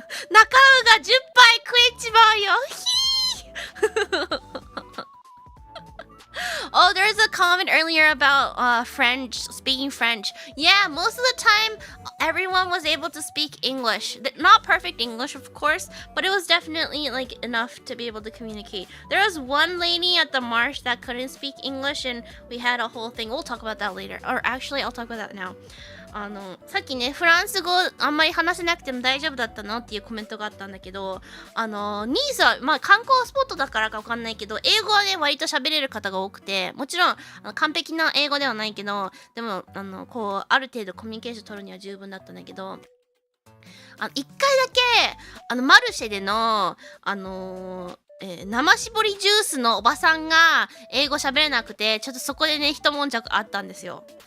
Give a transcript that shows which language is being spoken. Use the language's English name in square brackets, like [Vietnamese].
[Japanese] 中尾が10杯食えちまうよ。 [English] Oh, there's a comment earlier about speaking French. Yeah, most of the time, everyone was able to speak English. Not perfect English, of course, but it was definitely like enough to be able to communicate. There was one lady at the marsh that couldn't speak English, and we had a whole thing. We'll talk about that later. Or actually, I'll talk about that now. [Japanese] さっきね、フランス語あんまり話せなくても大丈夫だったのっていうコメントがあったんだけど、ニースは、まあ観光スポットだからかわかんないけど、英語はね、割と喋れる方が多くて、もちろん完璧な英語ではないけど、でも、こう、ある程度コミュニケーション取るには十分だったんだけど、一回だけ、マルシェでの、生搾りジュースのおばさんが英語喋れなくて、ちょっとそこでね、一悶着あったんですよ。